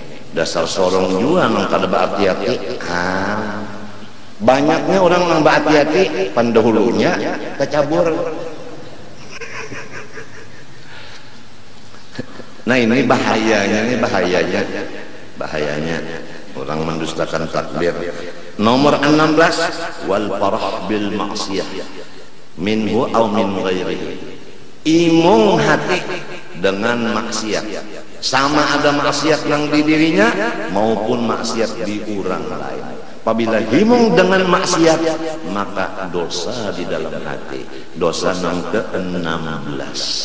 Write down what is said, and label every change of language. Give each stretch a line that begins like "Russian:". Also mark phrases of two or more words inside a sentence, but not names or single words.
Banjar: Dasar sorong jua nang kada hati-hati. Banyaknya orang nang hati-hati pendahulunya kecabur. Nah ini bahayanya orang mendustakan takdir. Nomor 16
Arabic: والفرح بالمعصية منه أو من غيره.
Banjar: Imung hati dengan maksiat, sama ada maksiat yang di dirinya maupun maksiat di orang lain. Apabila himung dengan maksiat maka dosa di dalam hati. Dosa yang ke-16.